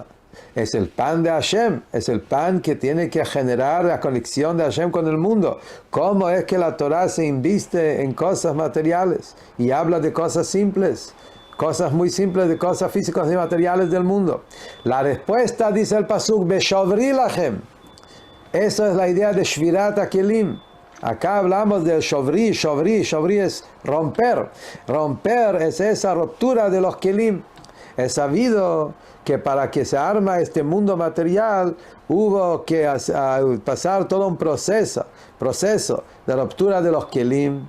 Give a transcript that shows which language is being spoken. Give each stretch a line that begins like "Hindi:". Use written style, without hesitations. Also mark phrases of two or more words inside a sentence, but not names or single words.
Spanish: Es el pan de Hashem, es el pan que tiene que generar la conexión de Hashem con el mundo. ¿Cómo es que la Torah se inviste en cosas materiales y habla de cosas simples? Cosas muy simples, de cosas físicas y materiales del mundo. La respuesta, dice el pasuk,
Hebrew: בשברי לכם.
Spanish: Eso es la idea de
Hebrew: שבירת הכלים.
Spanish: Acá hablamos del Shovri es romper. Romper es esa ruptura de los Kelim. Es sabido que para que se arma este mundo material hubo que pasar todo un proceso de ruptura de los Kelim.